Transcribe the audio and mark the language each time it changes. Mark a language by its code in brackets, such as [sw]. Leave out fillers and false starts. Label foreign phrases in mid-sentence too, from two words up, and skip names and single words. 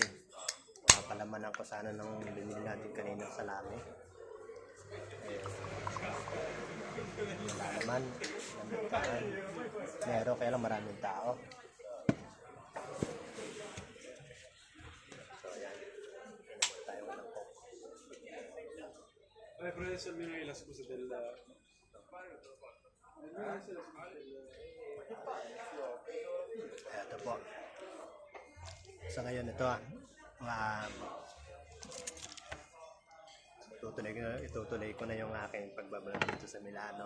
[tl] Palamanan ko sana nung binili natin kaninang salami. Wala naman. Meron kaya lang maraming tao. So ayan. Inom tayo ng Coke. [it] Però adesso almeno hai la scusa del... [tl] Ito po. So ngayon ito itutuloy ko na yung aking pagbablog dito sa Milano.